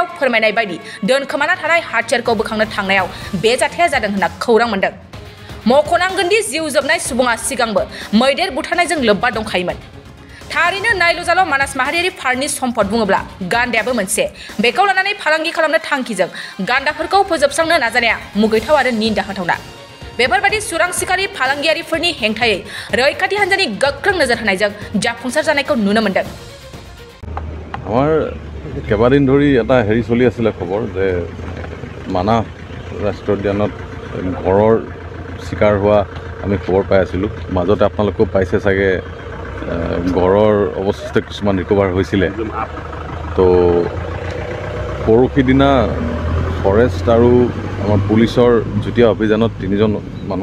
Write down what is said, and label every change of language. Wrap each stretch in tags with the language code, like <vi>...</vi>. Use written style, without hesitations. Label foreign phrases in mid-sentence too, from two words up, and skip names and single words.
<brx>फोरमायनाय बायदि दोनखोमाना थानाय हाथियारखौ बोखांनो थांनायाव बे जाथाया जादों होनना खौरां मोनदों मख'नांगोनदि जिउ जोबनाय सुबुङा सिगांबो मैदेर बुथारनायजों लोब्बा दंखायोमोन थारैनो नायल'जाल' मानास माहारियारि पार्कनि सम्पद बुङोब्ला गान्दायाबो मोनसे बेखौ लानानै फालांगि खालामनो थांखिजों गान्दाफोरखौ फोजोबस्रांनो नाजानाया मुगैथाव आरो निन्दा होथावना बेफोरबायदि सुरां सिखारि फालांगियारिफोरनि हेंथायै रैखाथि हान्जानि गोख्रों नोजोर होनायजों जाफुंसार जानायखौ नुनो मोनदों</brx> <as>আমাৰ কেইবাদিন ধৰি এটা হেৰি চলি আছিলে খবৰ যে মানাহ ৰাষ্ট্ৰীয় উদ্যানত ঘৰৰ চিকাৰ হোৱা আমি খবৰ পাই আছিলোঁ মাজতে আপোনালোকেও পাইছে চাগে গড়ৰ অৱশিষ্ট কিছুমান ৰিকভাৰ হৈছিলে তো পৰহি দিনা ফৰেষ্ট আৰু আমাৰ পুলিচৰ যুটীয়া অভিযানত 3জন মানুহ</as>